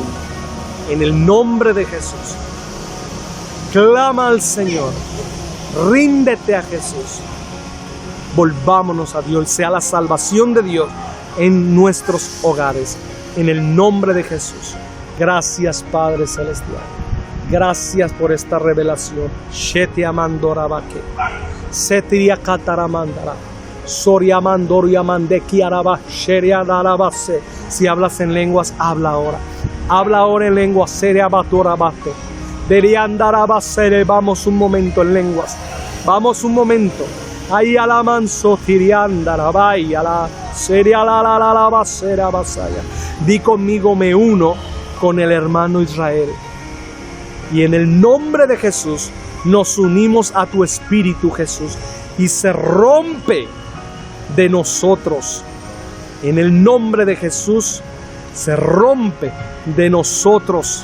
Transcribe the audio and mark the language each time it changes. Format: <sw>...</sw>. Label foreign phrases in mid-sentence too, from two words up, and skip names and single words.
<es>En el nombre de Jesús, clama al Señor, ríndete a Jesús. Volvámonos a Dios, sea la salvación de Dios en nuestros hogares, en el nombre de Jesús. Gracias, Padre Celestial. Gracias por esta revelación. Shete amandorabake, setiria kataramandara, soriamandoriamande kiaraba, sheriadarabase. Si hablas en lenguas, habla ahora. Habla ahora en lenguas, seriabatorabate. Deriandarabasere. Vamos un momento en lenguas. Vamos un momento. Ahí a la manso tiriandarabay, a la seria la basera basaya. Di conmigo, me uno con el hermano Israel. Y en el nombre de Jesús nos unimos a tu espíritu, Jesús, y se rompe de nosotros. En el nombre de Jesús se rompe de nosotros.</es>